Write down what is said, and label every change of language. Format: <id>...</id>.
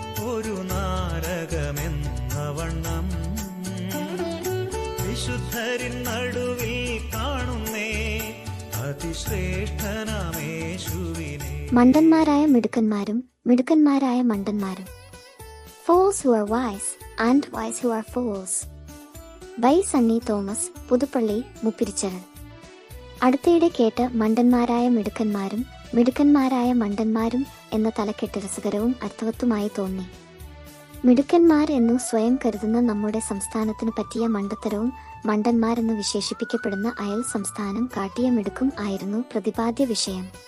<ml>ഒരു നാരകമെന്ന വണ്ണം വിശുദ്ധരിൻ നടുവിൽ കാണുന്നേ അതിശ്രേഷ്ഠനാമേശുവിനെ. മണ്ടന്മാരായ മിടുക്കന്മാരും മിടുക്കന്മാരായ മണ്ടന്മാരും.</ml> <en>Fools who are wise and wise who are fools.</en> <ml>By Sunny Thomas, Puthuppally, മുപ്പിരിച്ചരൽ. അടുത്തയിടെ കേട്ട് മണ്ടന്മാരായ മിടുക്കന്മാരും മിടുക്കന്മാരായ മണ്ടന്മാരും എന്ന തലക്കെട്ട് രസകരവും അർത്ഥവത്തുമായി തോന്നി. മിടുക്കന്മാർ എന്നു സ്വയം കരുതുന്ന നമ്മുടെ സംസ്ഥാനത്തിന് പറ്റിയ മണ്ടത്തരവും മണ്ടന്മാരെന്ന് വിശേഷിപ്പിക്കപ്പെടുന്ന അയൽ സംസ്ഥാനം കാട്ടിയ മിടുക്കും ആയിരുന്നു പ്രതിപാദ്യ വിഷയം.</ml>